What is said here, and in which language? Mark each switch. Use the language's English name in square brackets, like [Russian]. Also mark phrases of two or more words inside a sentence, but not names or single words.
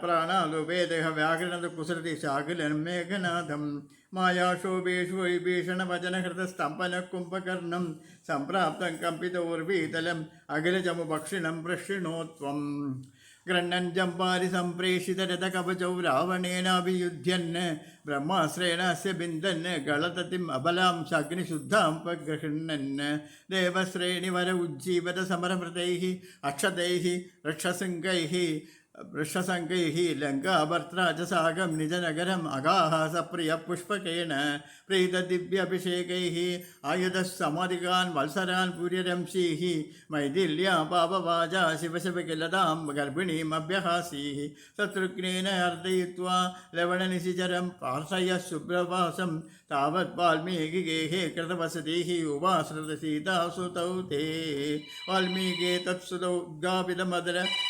[Sanskrit] പ്രാണാലുപേദേഹ വ്യാകരണത കുസൃതി ശാകുലം മേഘനാഥം മായാശോഭേഷു വൈഭീഷണവചനഹൃതസ്തംഭന കുംഭകർണം സംപ്രാപ്തം കമ്പിതോർവീതലം അഖിലജമുഭക്ഷിണം വൃഷിണോത്വം ഗൃണ്ണൻ ജംബാരി സംപ്രേഷിതരഥകവചൗ രാവണേനാഭിയുധ്യൻ ബ്രഹ്മാശ്രേണസ്യ ബിന്ദൻ ഗളതതിം അബലാം ശഗ്നിശുദ്ധാം പഗൃഹ്ണൻ ദേവശ്രേണിവര ഉജ്ജീവത സമരമൃതൈഃ അക്ഷതൈഃ വൃക്ഷസംഗൈഃ ലങ്കാഭർत्राजसागं निजनगरम् अगाः सप्रियपुष्पकेण प्रीतदिव्याभिषेकैः आयुधसमाधिकान् वत्सरान् पूर्यरंशीः मैथिल्या पापवाजा शिवशिवकिलतां गर्भिणीम् अभ्यहासीः शत्रुघ्नेन अर्दयित्वा लवणनिशिचरं पार्श्वयः शुभ्रवासं तावत् वाल्मीकिगेः कृतवसतिः उवासृतसीतासुतौ ते वाल्मीके तत्सुतौ उद्गापितमदर